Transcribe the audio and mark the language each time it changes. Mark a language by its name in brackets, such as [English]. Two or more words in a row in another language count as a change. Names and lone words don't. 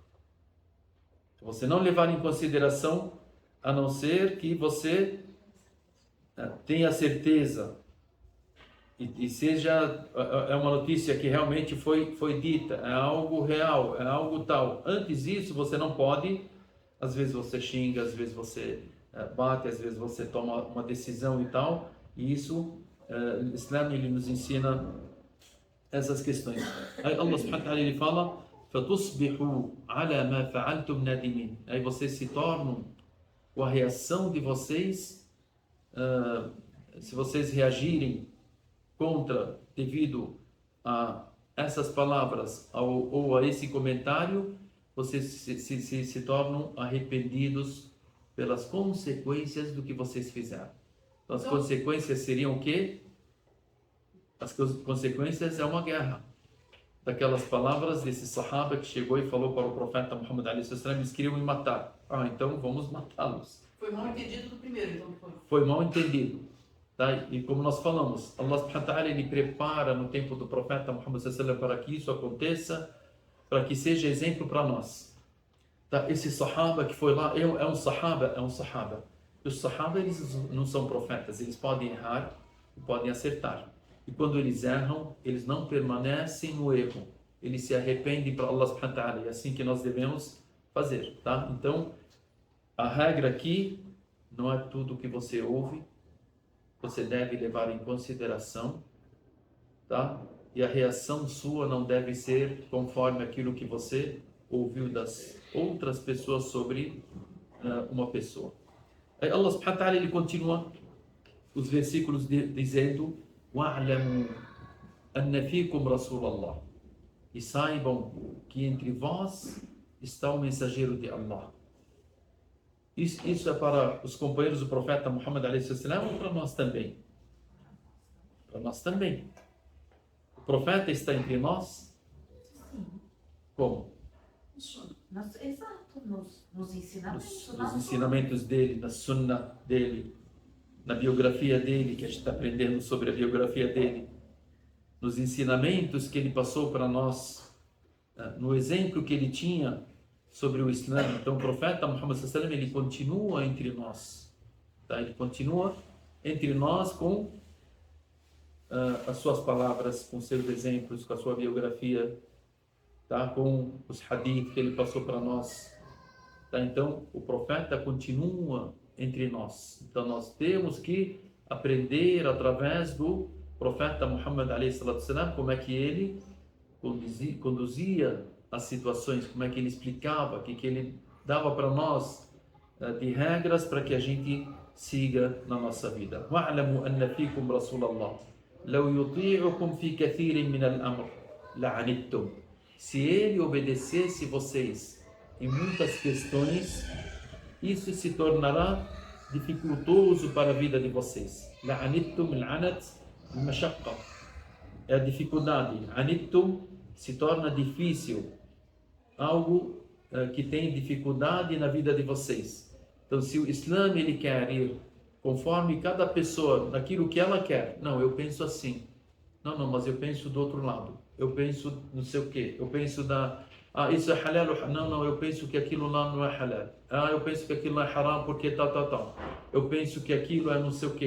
[Portuguese] Você não levar em consideração, a não ser que você tenha certeza e seja é uma notícia que realmente foi dita, é algo real, é algo tal. Antes disso você não pode. Às vezes você xinga, às vezes você bate, às vezes você toma uma decisão e tal. E isso, o Islam ele nos ensina essas questões. Aí [Arabic] الله سبحانه وتعالى [Portuguese] ele fala, [Arabic] فَتُصْبِحُوا عَلَى مَا فَعَلْتُمْ نَادِمِينَ. [Portuguese] Aí vocês se tornam, com a reação de vocês, se vocês reagirem devido a essas palavras ou a esse comentário, vocês se tornam arrependidos pelas consequências do que vocês fizeram. Então, as consequências seriam o quê? As consequências é uma guerra. daquelas palavras desse sahaba que chegou e falou para o profeta Muhammad [Arabic] عليه وسلم, [Portuguese] eles queriam me matar. Então vamos matá-los. Foi mal entendido do primeiro, então foi. Foi mal entendido. Tá? E como nós falamos, [Arabic] الله سبحانه وتعالى, [Portuguese] ele prepara no tempo do profeta Muhammad [Arabic] صلى الله عليه وسلم [Portuguese] para que isso aconteça, para que seja exemplo para nós. Tá? Esse sahaba que foi lá, é um sahaba. E os sahaba, eles não são profetas, eles podem errar e podem acertar. E quando eles erram, eles não permanecem no erro. Eles se arrependem para [Arabic] الله سبحانه وتعالى. [Portuguese] É assim que nós devemos fazer. Tá? Então, a regra aqui não é tudo que você ouve, você deve levar em consideração, tá? E a reação sua não deve ser conforme aquilo que você ouviu das outras pessoas sobre uma pessoa. Aí [Arabic] الله سبحانه وتعالى, [Portuguese] ele continua os versículos dizendo: [Arabic] وَاعْلَمُوا أَنَّ فِيكُمْ رَسُولَ اللَّهِ, [Portuguese] e saibam que entre vós está o mensageiro de Allah. Isso é para os companheiros do profeta Muhammad [Arabic] عليه وسلم [Portuguese] ou para nós também? Para nós também. O profeta está entre nós? Sim. Como? Exato, nos ensinamentos. Nos ensinamentos dele, na sunnah dele, na biografia dele, que a gente está aprendendo sobre a biografia dele, nos ensinamentos que ele passou para nós, no exemplo que ele tinha sobre o Islã. Então o profeta Muhammad [Arabic] صلى الله عليه وسلم, [Portuguese] ele continua entre nós, tá? Ele continua entre nós com as suas palavras, com seus exemplos, com a sua biografia, tá? Com os hadith que ele passou para nós, tá? Então o profeta continua entre nós. Então nós temos que aprender através do profeta Muhammad [Arabic] عليه وسلم [Portuguese] como é que ele conduzia as situações, como é que ele explicava, o que ele dava para nós de regras para que a gente siga na nossa vida. [Arabic] وَاعْلَمُوا أَنَّ فِيكُمْ رَسُولَ اللَّهِ لَوْ يُطِيعُكُمْ فِي كَثِيرٍ مِنَ الْأَمْرِ لَعَنِتُّمْ. [Portuguese] Se ele obedecesse vocês em muitas questões, isso se tornará dificultoso para a vida de vocês. [Arabic] لَعَنِتُّمْ الْعَنَتْ الْمَشَقَّةِ, [Portuguese] é a dificuldade. عَنِتُّمْ se torna difícil, algo que tem dificuldade na vida de vocês. Então, se o Islã ele quer ir conforme cada pessoa, naquilo que ela quer, não, eu penso assim, não, mas eu penso do outro lado, eu penso não sei o que, eu penso isso é halal, não, eu penso que aquilo lá não é halal, eu penso que aquilo é haram porque tal, eu penso que aquilo é não sei o que.